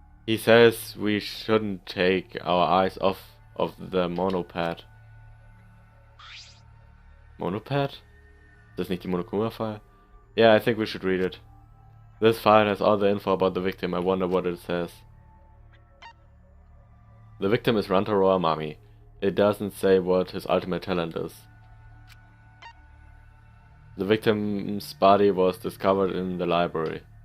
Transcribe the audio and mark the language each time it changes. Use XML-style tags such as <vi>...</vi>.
<en>He says we shouldn't take our eyes off of the monopad. Monopad?</en> <de>Ist das nicht die Monokuma-File?</de> <en>Yeah, I think we should read it. This file has all the info about the victim, I wonder what it says. The victim is Rantaro Amami. It doesn't say what his ultimate talent is. The victim's body was discovered in the library.</en>